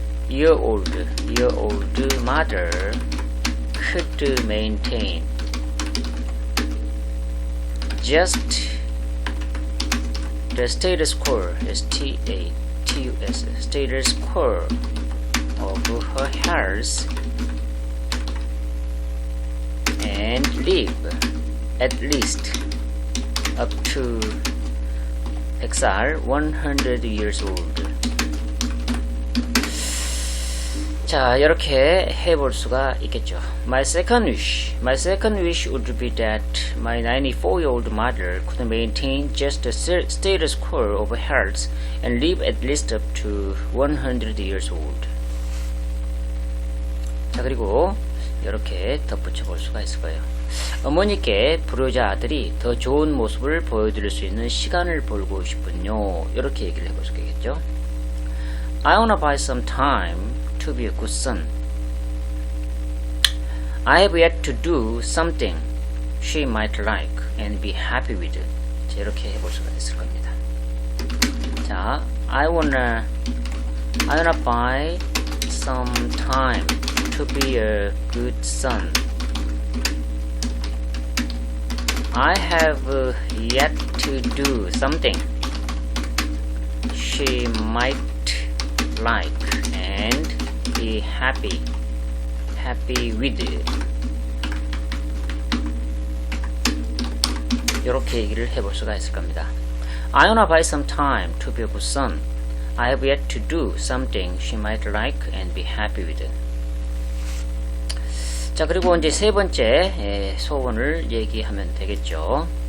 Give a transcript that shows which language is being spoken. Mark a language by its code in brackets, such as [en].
[en] year old mother could maintain just the status quo, S-T-A-T-U-S, status quo of her health and live at least up to XR 100 years old. [ko] 자, 이렇게 해볼 수가 있겠죠. [en] My second wish would be that my 94-year-old mother could maintain just the status quo of health and live at least up to 100 years old. [ko] 자, 그리고 이렇게 덧붙여 볼 수가 있을 거예요. 어머니께 불효자 아들이 더 좋은 모습을 보여드릴 수 있는 시간을 벌고 싶군요. 이렇게 얘기를 해볼 수 있겠죠. [en] I wanna buy some time to be a good son. I have yet to do something she might like and be happy with. [ko] 자, 이렇게 해볼 수가 있을 겁니다. [en] 자, I wanna buy some time to be a good son. I have yet to do something she might like and be happy with. [ko] 이렇게 얘기를 해볼 수가 있을 겁니다. [en] I wanna buy some time to be a good son. I have yet to do something she might like and be happy with. [ko] 자, 그리고 이제 세 번째 소원을 얘기하면 되겠죠.